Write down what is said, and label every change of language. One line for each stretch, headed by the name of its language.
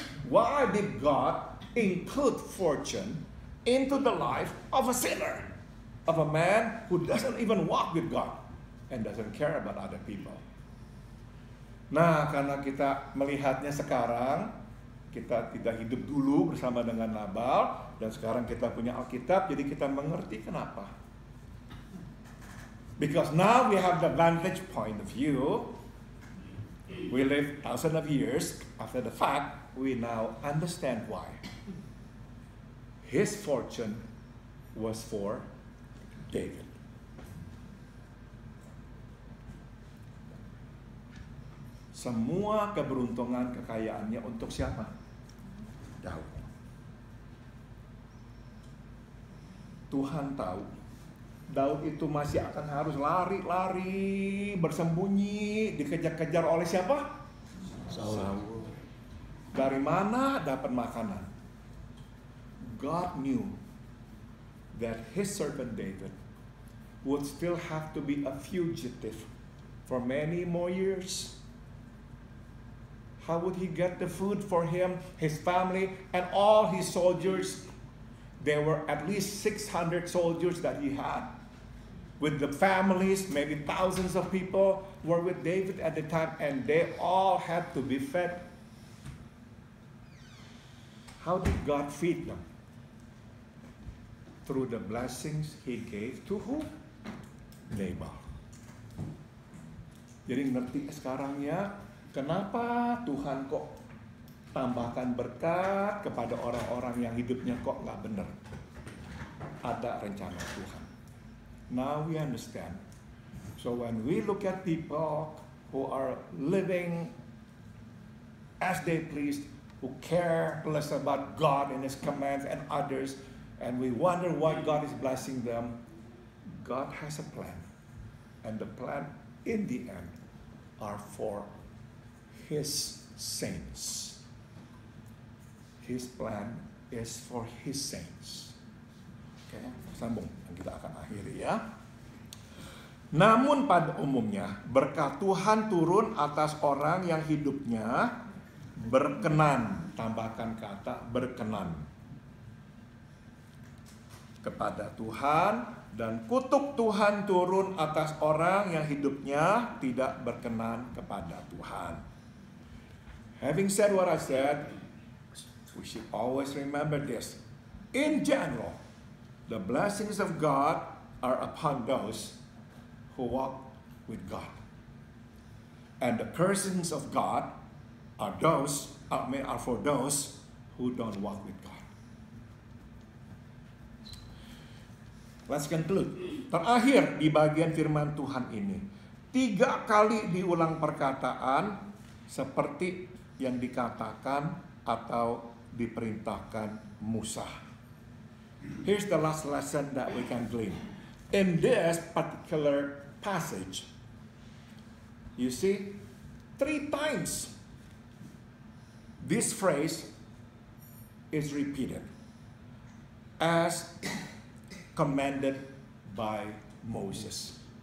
English: Why did God include fortune into the life of a sinner? Of a man who doesn't even walk with God and doesn't care about other people.
Indonesian: Nah, karena kita melihatnya sekarang, kita tidak hidup dulu bersama dengan Nabal, dan sekarang kita punya Alkitab, jadi kita mengerti kenapa.
English: Because now we have the vantage point of view. We live thousands of years after the fact, we now understand why. His fortune was for David.
Indonesian: Semua keberuntungan kekayaannya untuk siapa? Daud. Tuhan tahu Daud itu masih akan harus lari-lari, bersembunyi, dikejar-kejar oleh siapa? Saul. Dari mana dapat makanan?
English: God knew that his servant David would still have to be a fugitive for many more years. How would he get the food for him, his family, and all his soldiers? There were at least 600 soldiers that he had. With the families, maybe thousands of people were with David at the time, and they all had to be fed. How did God feed them? Through the blessings he gave to who? Nabal.
Indonesian: Jadi ngerti sekarang ya, kenapa Tuhan kok tambahkan berkat kepada orang-orang yang hidupnya kok nggak benar? Ada rencana Tuhan.
English: Now we understand. So when we look at people who are living as they please, who care less about God and His commands and others, and we wonder why God is blessing them, God has a plan. And the plan in the end are for His saints. His plan is for His saints.
Indonesian: Oke, sambung yang kita akan akhiri ya. Namun pada umumnya berkat Tuhan turun atas orang yang hidupnya berkenan. Tambahkan kata berkenan kepada Tuhan, dan kutuk Tuhan turun atas orang yang hidupnya tidak berkenan kepada Tuhan.
English: Having said what I said, we should always remember this. In general, the blessings of God are upon those who walk with God. And the cursings of God are for those who don't walk with God. Let's conclude.
Indonesian: Terakhir di bagian firman Tuhan ini, 3 kali diulang perkataan seperti yang dikatakan atau diperintahkan Musa.
English: Here's the last lesson that we can glean. In this particular passage, you see, 3 times this phrase is repeated as commanded by Moses.